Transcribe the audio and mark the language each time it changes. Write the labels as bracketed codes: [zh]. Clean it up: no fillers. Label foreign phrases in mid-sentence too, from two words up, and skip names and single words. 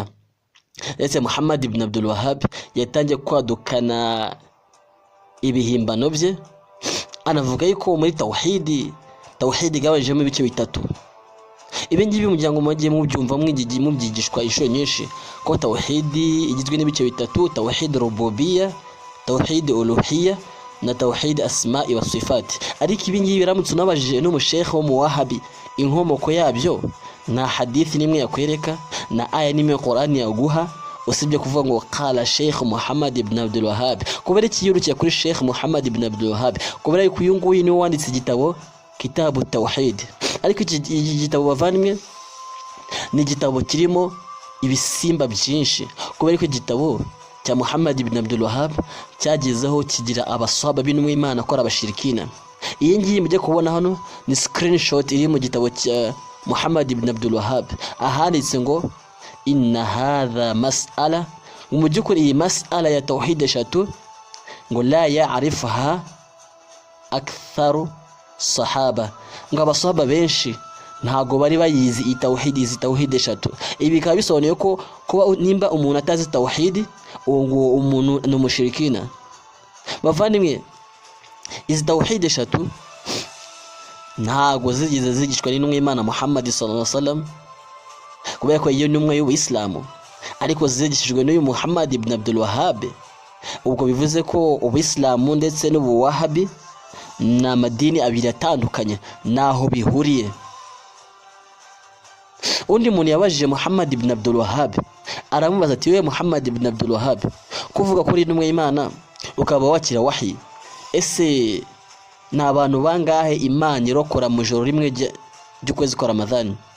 [rw] Ndetse Muhammad ibn Abdul Wahhab yatangiye kwadukana ibihimbano bye, anavuga yuko muri tawhidi gabajemo ibice 3. Ibi ngibi umuryango mugiye mubyumva mubyigishwa inshuro nyinshi ko tawhidi igizwe n'ibice 3: [ar] توحيد الربوبية، توحيد الألوهية na توحيد الأسماء والصفات. [rw] Ariko ibi ngibi biramutse unabajije n'umushekhe wo mu wahabi inkomoko yabyo, na hadithi nimwe yakwereka, na aya nimwe Qur'ani yaguha, usibye kuvuga ngo qala Sheikh Muhammad ibn Abdul Wahhab. Kubera iki yirukiye kuri Sheikh Muhammad ibn Abdul Wahhab? Kubera yuko uyu nguyu ni wanditse igitabo Kitabu Tawhid. Ariko iki gitabo bavandimwe ni igitabo kirimo ibisimba byinshi, kubera ko igitabo cya Muhammad ibn Abdul Wahhab cyagezeho kigira abaswaba b'intumwa y'Imana ko abashirikina. Iyi ngiyi mujye kubona hano ni screenshot iri mu gitabo cya Muhammad ibn Abdul Wahhab, ahanditse ngo [ar] إن هذه مسألة, [rw] mu byukuri iyi mas'ala ya tawhid eshatu ngo [ar] لا يعرفها أكثر الصحابة, [rw] ngo abasahaba benshi ntago bari bayizi izi tawhid eshatu. Ibi bikaba bisobanuye ko kuba nimba umuntu atazi tawhid uwo umuntu ni umushirikina. Bavandimwe, izi tawhid eshatu ntago zigize zigishwa n'intumwa y'Imana Muhammad [ar] صلى الله عليه وسلم, [rw] kubera ko iyo ntumwa y'Ubuislamu, ariko zigishijwe n'uyu Muhammad ibn Abdul Wahhab. Ubwo bivuze ko Ubuislamu ndetse n'Ubuwahabi ni amadini abiri atandukanye, naho bihuriye. Undi muntu yabajije Muhammad ibn Abdul Wahhab, aramubaza ati we Muhammad ibn Abdul Wahhab, kuvuga kuri intumwa y'Imana ukaba wakira wahi, ese ni abantu bangahe Imana irokora mu joro rimwe ry'ukwezi kwa Ramadhani?